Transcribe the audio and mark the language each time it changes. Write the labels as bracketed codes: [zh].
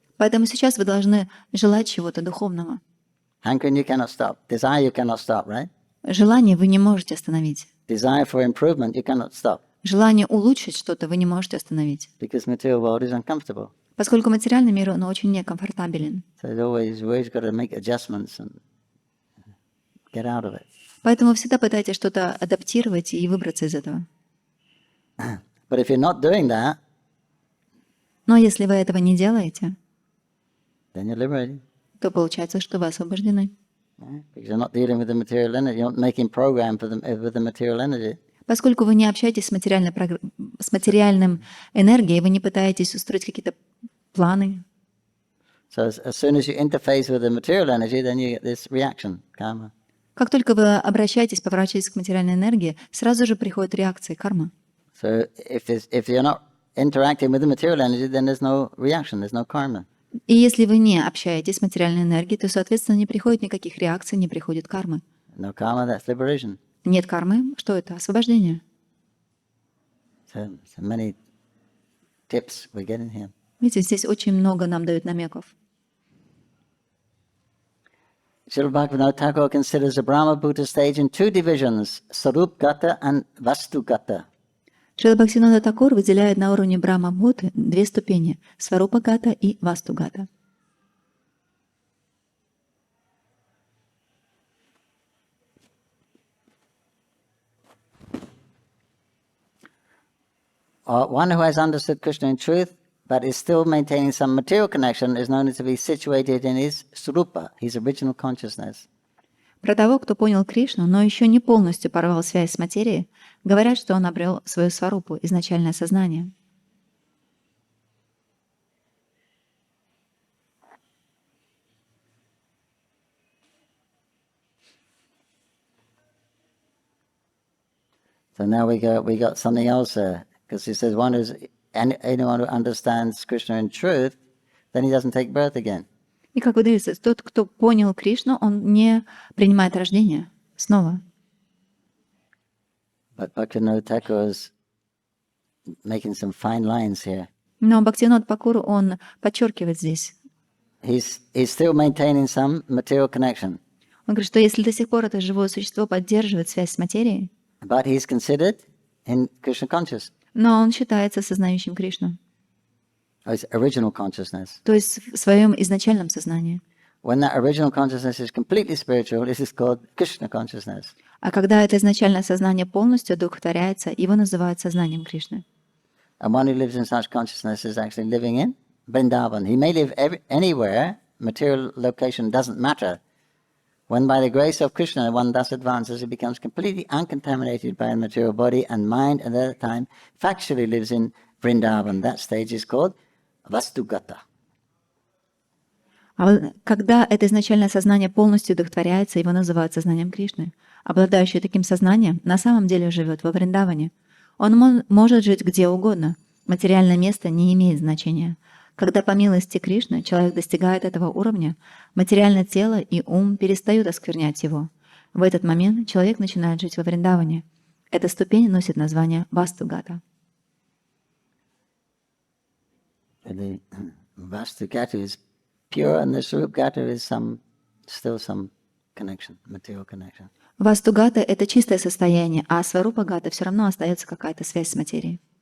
[ru] Поэтому сейчас вы должны желать чего-то духовного. [en] Hankering you cannot stop. Desire you cannot stop, right? [ru] Желание вы не можете остановить. [en] Desire for improvement you cannot stop. [ru] Желание улучшить что-то вы не можете остановить. [en] Because material world is uncomfortable. [ru] Поскольку материальный мир, он очень некомфортабелен. [en] So you always got to make adjustments and get out of it. [ru] Поэтому вы всегда пытаетесь что-то адаптировать и выбраться из этого. [en] But if you're not doing that, [ru] Но если вы этого не делаете, [en] then you're liberated. [ru] то получается, что вы освобождены. [en] Right? Because you're not dealing with the material energy. You're not making program with the material energy. [ru] Поскольку вы не общаетесь с материальным энергией, вы не пытаетесь устроить какие-то планы. [en] So as soon as you interface with the material energy, then you get this reaction, karma. [ru] Как только вы обращаетесь, поворачиваетесь к материальной энергии, сразу же приходит реакция, карма. [en] So if you're not interacting with the material energy, then there's no reaction, there's no karma. [ru] И если вы не общаетесь с материальной энергией, то, соответственно, не приходит никаких реакций, не приходит кармы. [en] No karma, that's liberation. [ru] Нет кармы, что это? Освобождение. [en] So many tips we're getting here. [ru] Видите, здесь очень много нам дают намеков. [en] Srila Bhaktivinoda Thakur considers the Brahma Bhuta stage in two divisions, Sarupgata and Vastugata. [ru] Шрила Бхактивинода Тхакур выделяет на уровне Брахма-бхуты две ступени – Сварупа-гата и Васту-гата. [en] One who has understood Krishna in truth, but is still maintaining some material connection, is known to be situated in his Srupa, his original consciousness. [ru] Про того, кто понял Кришну, но еще не полностью порвал связь с материей, говорят, что он обрел свою сварупу, изначальное сознание. [en] So now we got something else because he says anyone who understands Krishna in truth, then he doesn't take birth again. [ru] И как выдается, тот, кто понял Кришну, он не принимает рождение снова. [en] But Bhaktivinoda Thakur is making some fine lines here. [ru] Но Бхактивинод Тхакур, он подчеркивает здесь. [en] He's still maintaining some material connection. [ru] Он говорит, что если до сих пор это живое существо поддерживает связь с материей, [en] But he's considered in Krishna conscious. [ru] но он считается сознающим Кришну, [en] His original consciousness. [ru] то есть в своем изначальном сознании. [en] When that original consciousness is completely spiritual, this is called Krishna consciousness. [ru] А когда это изначальное сознание полностью одухотворяется, его называют сознанием Кришны. [en] And one who lives in such consciousness is actually living in Vrindavan. He may live anywhere, material location doesn't matter, When by the grace of Krishna one thus advances, it becomes completely uncontaminated by the material body and mind, and at that time factually lives in Vrindavan. That stage is called Vastugata. [ru] Когда это изначальное сознание полностью удовлетворяется, его называют сознанием Кришны. Обладающий таким сознанием на самом деле живет во Вриндаване. Он может жить где угодно. Материальное место не имеет значения. Когда по милости Кришны человек достигает этого уровня, материальное тело и ум перестают осквернять его. В этот момент человек начинает жить во Вриндаване. Эта ступень носит название Вастугата. [en] Vastugata is pure, and the Swarupgata is still some connection, material connection. [ru] Вастугата — это чистое состояние, а Сварупагата все равно остается какая-то связь с материей.